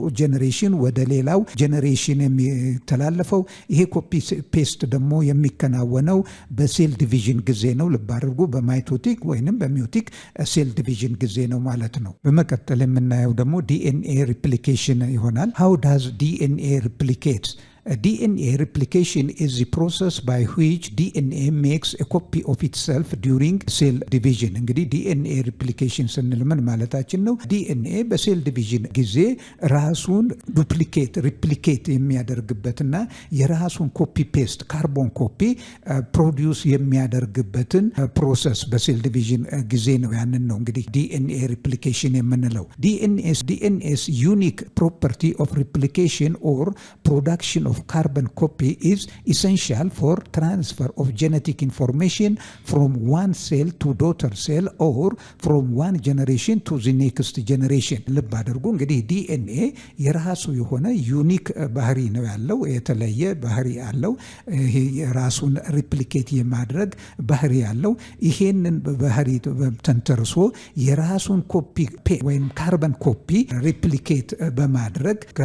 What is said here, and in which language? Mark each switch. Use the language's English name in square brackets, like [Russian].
[Amharic] ጄኔሬሽን ወደ ሌላው ጄኔሬሽን የሚተላለፈው። ይሄ ኮፒ ፔስት ደግሞ የሚከናወነው በሴል ዲቪዥን ጊዜ ነው። ልብ አድርጉ፣ በማይቶቲክ ወይንም በሚዮቲክ ሴል ዲቪዥን ጊዜ ነው ማለት ነው። በመቀጠል የምናየው ደግሞ ዲኤንኤ ሪፕሊኬሽን ይሆናል። [English] ሃው ዳዝ ዲኤንኤ ሪፕሊኬት? DNA replication is the process by which DNA makes a copy of itself during cell division. [Amharic] እንግዲህ DNA replication ስንል ምን ማለታችን ነው? DNA በሴል ዲቪዥን ጊዜ ራሱን ሪፕሊኬት የሚያደርግበትና የራሱን ኮፒ ፔስት ካርቦን ኮፒ ፕሮዲውስ የሚያደርግበትን ፕሮሰስ በሴል ዲቪዥን ጊዜ ነው። ያንን ነው እንግዲህ DNA replication የምንለው። [English] DNA's unique property of replication or production of carbon copy is essential for transfer of genetic information from one cell to daughter cell or from one generation to the next generation. [Amharic] ልብ አድርጉ እንግዲህ ዲኤንኤ የራሱ የሆነ ዩኒክ ባህሪ ነው ያለው፣ የተለየ ባህሪ አለው። ይሄ የራሱን ሪፕሊኬት የማድረግ ባህሪ ያለው። ይሄንን ባህሪ ተንተርሶ የራሱን ኮፒ ወይም ካርበን ኮፒ ሪፕሊኬት በማድረግ